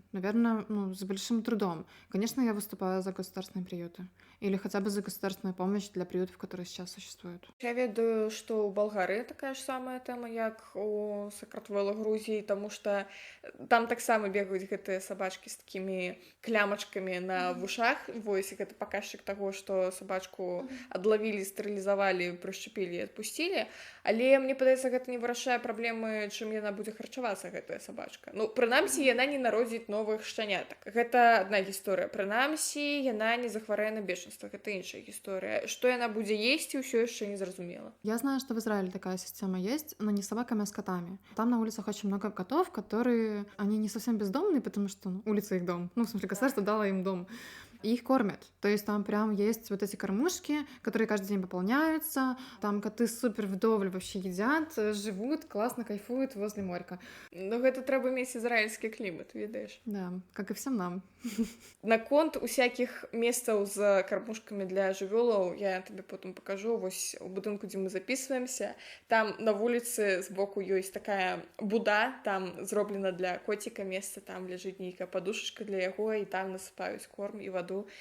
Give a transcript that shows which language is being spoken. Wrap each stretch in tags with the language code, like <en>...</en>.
<ru>Наверное, ну, с большим трудом. Конечно, я выступаю за государственные приюты. Или хотя бы за государственную помощь для приютов, которые сейчас существуют.</ru> <be>Я ведаю, што ў Балгарыі такая ж самая тэма, як у Сакратвелу Грузіі, таму што там таксама бегаюць гэтыя сабачкі з такімі клямачкамі на вушах. Вось, гэта паказчык таго, што сабачку адлавілі, стэрылізавалі, прышчапілі і адпусцілі. Але мне падаецца, гэта не вырашае праблемы, чым яна будзе харчавацца, гэтая сабачка. Ну, прынамсі, яна не народзіць новых шчанятак. Гэта адна гісторыя. Прынамсі, яна не захварэе на бешенства. Это іншая гісторыя. Што яна будзе есці, ўсё яшчэ не зразумела.</be> <ru>Я знаю, что в Израиле такая система есть, но не с собаками, а с котами. Там на улицах очень много котов, которые, они не совсем бездомные, потому что улица их дом. Ну, в смысле, государство дало им дом. И их кормят. То есть там прям есть вот эти кормушки, которые каждый день пополняются. Там коты супер вдоволь вообще едят, живут, классно кайфуют возле морька.</ru> <be>Ну, гэта трэба мець ізраільскі клімат, ведаеш.</be> <ru>Да, как и всем нам.</ru> <be>Наконт усякіх месцаў з кармушкамі для жывёлаў я табе потым пакажу. Вось у будынку, дзе мы записываемся, там на вуліцы збоку ёсць такая буда, там зроблена для коціка месца, там ляжыць нейкая падушачка для яго, і там насыпаюць корм і ваду.</be>